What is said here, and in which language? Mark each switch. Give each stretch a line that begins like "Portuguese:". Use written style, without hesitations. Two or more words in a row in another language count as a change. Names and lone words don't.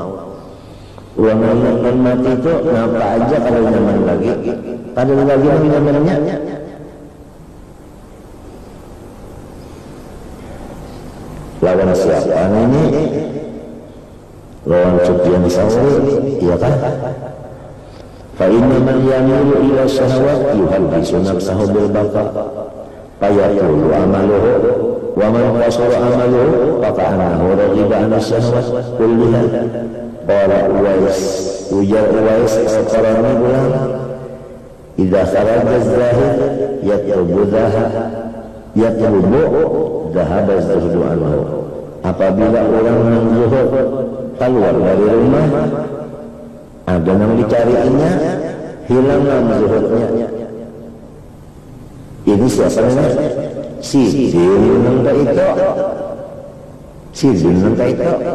Banjar: Uang ingatkan mati itu napa aja kalau nyaman lagi. Ada lagi yang nyamannya. Lawan siapa ini? Lawan Sufyan Thawri, iya kan?
Arabic: فإن من يميل إلى شهوة يحدث نفسه بالبقاء فيطول أمله ومن قصر أمله فكأنه رغب عن شهوة كلها. قال أويس,
Banjar: ujar Uwais al-Qarani bilang,
Arabic: إذا خرج الزاهد يطلب ذهب الزهد عنه.
Banjar: Apabila orang yang zuhud keluar dari rumah, ada yang dicarinya, hilanglah zuhudnya. Ini siapa namanya? Sidin nangka itu. Sidin nangka itu.